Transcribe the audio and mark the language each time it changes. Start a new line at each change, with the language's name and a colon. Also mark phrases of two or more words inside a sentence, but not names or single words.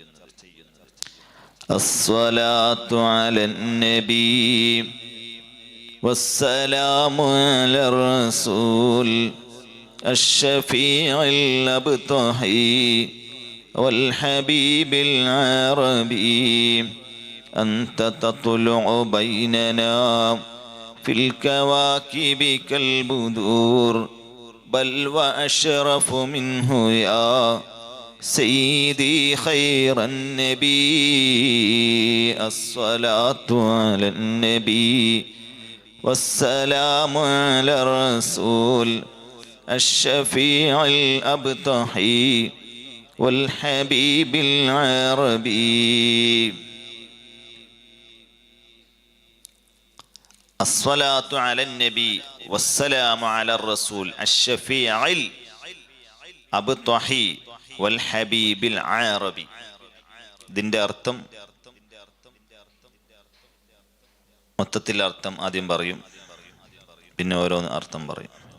Arabic: الصلاة على النبي والسلام على الرسول الشفيع الأبطحي والحبيب العربي أنت تطلع بيننا في الكواكب كالبدور بل وأشرف منه يا سيدي خير النبي الصلاة على النبي والسلام على الرسول الشفيع الأبتحي والحبيب العربي. الصلاة على النبي والسلام على الرسول الشفيع الأبطحي والحبيب العربي.
Malayalam: ഇതിന്റെ അർത്ഥം, മൊത്തത്തിൽ അർത്ഥം ആദ്യം പറയും, പിന്നെ ഓരോന്ന് അർത്ഥം പറയും.